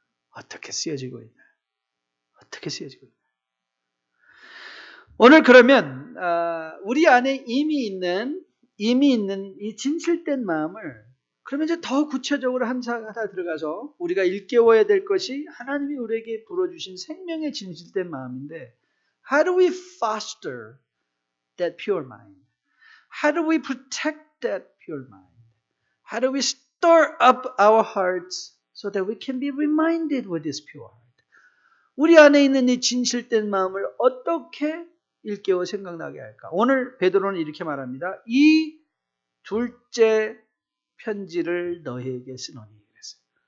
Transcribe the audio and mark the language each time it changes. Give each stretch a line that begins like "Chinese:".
Korean: 어떻게 쓰여지고 있나요? 어떻게 쓰여지고 있나요? 오늘 그러면 우리 안에 이미 있는 이 진실된 마음을 그러면 이제 더 구체적으로 하나 들어가서 우리가 일깨워야 될 것이 하나님이 우리에게 불어주신 생명의 진실된 마음인데
English: How do we foster that pure mind? How do we protect that pure mind? How do we stir up our hearts so that we can be reminded with this pure heart?
Korean: 우리 안에 있는 이 진실된 마음을 어떻게 일깨워 생각나게 할까? 오늘 베드로는 이렇게 말합니다. 이 둘째 편지를 너희에게 쓰노니 그랬어요.